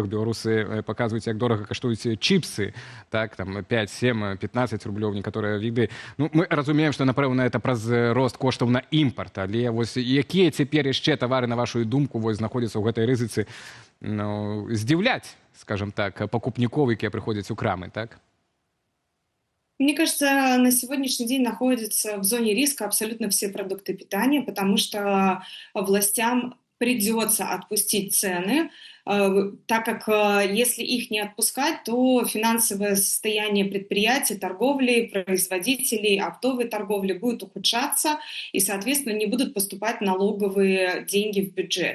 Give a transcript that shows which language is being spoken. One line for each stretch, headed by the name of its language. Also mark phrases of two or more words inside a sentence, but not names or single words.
Belarusian: Беларусы паказваюць, як дорага каштуюць чіпсы, так, там 5, 7, 15 рублёў некаторыя віды. Ну, мы разумеем, што напэўна это праз рост коштаў на імпарт, але вось якія цяпер яшчэ тавары, на вашу думку, вось знаходзяцца ў гэтай рызыцы, ну, здзіўляць, скажем так, пакупнікоў, якія прыходзяць у крамы, так?
Russian: Мне кажется, на сегодняшний день находятся в зоне риска абсолютно все продукты питания, потому что властям придется отпустить цены, так как если их не отпускать, то финансовое состояние предприятий, торговли, производителей, оптовой торговли будет ухудшаться, и, соответственно, не будут поступать налоговые деньги в бюджет.